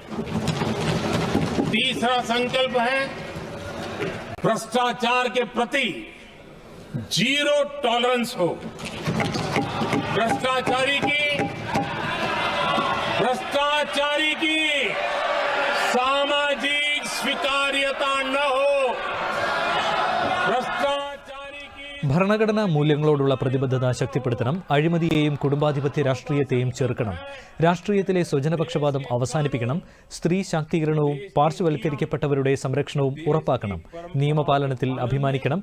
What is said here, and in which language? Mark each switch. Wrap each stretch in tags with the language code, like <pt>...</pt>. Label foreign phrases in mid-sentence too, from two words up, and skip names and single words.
<hi>तीसरा संकल्प है, भ्रष्टाचार के प्रति</hi> <en>zero tolerance</en> <hi>हो। भ्रष्टाचारी की सामाजिक स्वीकार्यता न हो।</hi> <ml>ഭരണഘടനാ മൂല്യങ്ങളോടുള്ള പ്രതിബദ്ധത ശക്തിപ്പെടുത്തണം. അഴിമതിയെയും കുടുംബാധിപത്യ രാഷ്ട്രീയത്തെയും ചെറുക്കണം. രാഷ്ട്രീയത്തിലെ സ്വജനപക്ഷപാതം അവസാനിപ്പിക്കണം. സ്ത്രീ ശാക്തീകരണവും പാർശ്വവൽക്കരിക്കപ്പെട്ടവരുടെ സംരക്ഷണവും ഉറപ്പാക്കണം. നിയമപാലനത്തിൽ അഭിമാനിക്കണം.</ml>